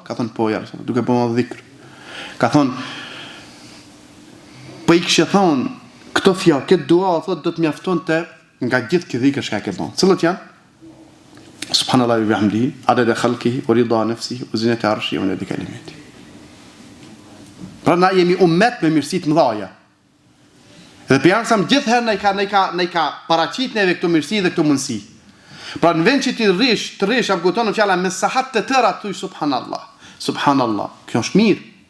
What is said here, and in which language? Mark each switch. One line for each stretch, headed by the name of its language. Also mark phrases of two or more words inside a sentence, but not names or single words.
Albanian: Ka thonë, "Po ja, duke bënë dhikr." Ka thonë, "Po i kishë thonë, këto fjalë, këtë dua, thotë, do të mjaftonte nga gjithë këtë dhikr që ka bën." Cilat janë?
Arabic: سبحان الله وبحمده عدد خلقه ورضا نفسه وزنة عرشه ونادي كلماتي.
Albanian: Pra na jemi ummet me mirësi të mëdha. Dhe pejgamberi gjithherë ne ka paraqit neve këto mirësi dhe këto mundësi. Pra në vend që ti rrish apo kupton fjala me sahat të tëra thuaj subhanallah. Subhanallah. Kjo është mirë.